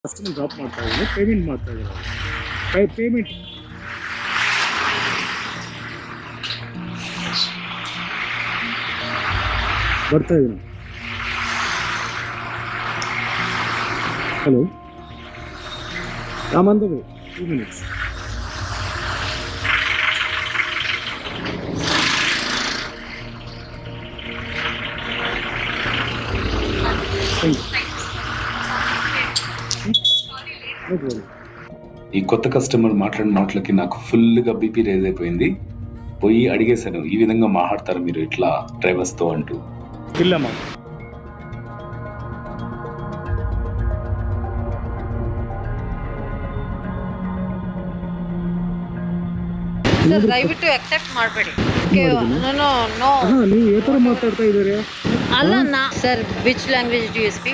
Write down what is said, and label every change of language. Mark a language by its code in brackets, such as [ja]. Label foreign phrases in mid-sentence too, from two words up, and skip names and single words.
[kn] ಕಸ್ಟಮರ್ ಡ್ರಾಪ್ ಮಾಡ್ತಾ ಇದ್ದೀನಿ, ಪೇಮೆಂಟ್ ಮಾಡ್ತಾ ಇದ್ದಾರೆ. ಪೇಮೆಂಟ್ ಬರ್ತಾ ಇದ್ದೀನಿ. ಹಲೋ, ರಾಮಂದ 2 minutes. [te] ఈ కొత్త కస్టమర్ మాట్లాడిన మాటలకి నాకు ఫుల్గా బీపీ రేజ్ అయిపోయింది. పోయి అడిగేశాను, ఈ విధంగా మాట్లాడతారు మీరు ఇట్లా డ్రైవర్స్ తో అంటూ. [kn] ఇల్లమ్మా, ದಯವಿಟ್ಟು ಅಕ್ಸೆಪ್ಟ್ ಮಾಡಬೇಡಿ. ನೀವು ಯಾವ ಥರ ಮಾತಾಡ್ತಾ ಇದ್ದೀರಾ? ಅಲ್ಲ ಸರ್, [en] which language do you speak?